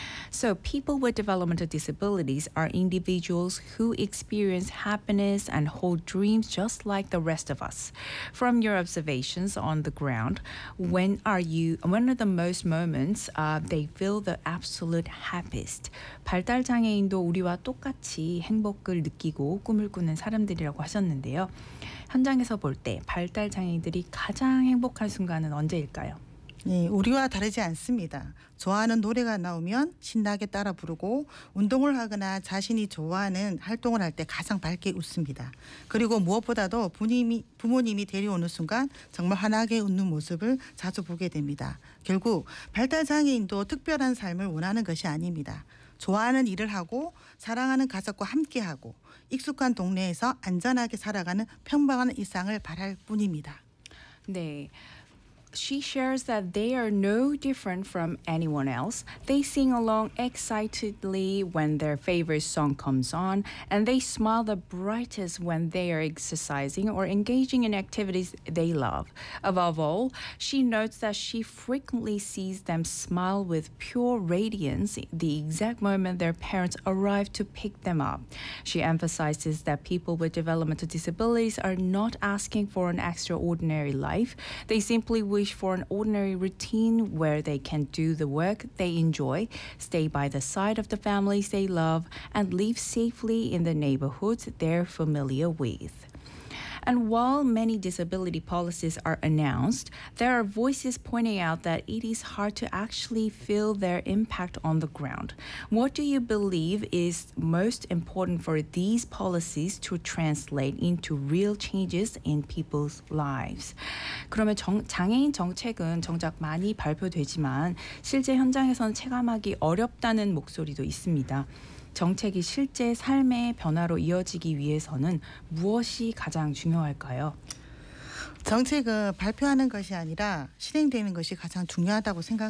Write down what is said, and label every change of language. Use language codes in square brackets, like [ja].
[en] So people with developmental disabilities are individuals who experience happiness and hold dreams just like the rest of us. From your observations on the ground, when are the most moments they feel the absolute happiest? [ko] 발달 장애인도 우리와 똑같이 행복을 느끼고 꿈을 꾸는 사람들이라고 하셨는데요. 현장에서 볼 때 발달 장애인들이 가장 행복한 순간은 언제일까요? 네, 우리와 다르지 않습니다. 좋아하는 노래가 나오면 신나게 따라 부르고 운동을 하거나 자신이 좋아하는 활동을 할 때 가장 밝게 웃습니다. 그리고 무엇보다도 부모님이 데려오는 순간 정말 환하게 웃는 모습을 자주 보게 됩니다. 결국 발달장애인도 특별한 삶을 원하는 것이 아닙니다. 좋아하는 일을 하고 사랑하는 가족과 함께하고 익숙한 동네에서 안전하게 살아가는 평범한 일상을 바랄 뿐입니다. 네. [en] She shares that they are no different from anyone else. They sing along excitedly when their favorite song comes on, and they smile the brightest when they are exercising or engaging in activities they love. Above all, she notes that she frequently sees them smile with pure radiance the exact moment their parents arrive to pick them up. She emphasizes that people with developmental disabilities are not asking for an extraordinary life. They simply wish for an ordinary routine where they can do the work they enjoy, stay by the side of the families they love, and live safely in the neighborhoods they're familiar with. And while many disability policies are announced, there are voices pointing out that it is hard to actually feel their impact on the ground. What do you believe is most important for these policies to translate into real changes in people's lives? [ko] 그러면 장애인 정책은 정작 많이 발표되지만 실제 현장에서는 체감하기 어렵다는 목소리도 있습니다. 정책이 실제 삶의 변화로 이어지기 위해서는 무엇이 가장 중요할까요? 정책은 발표하는 것이 아니라 실행되는 것이 가장 중요하다고 생각합니다.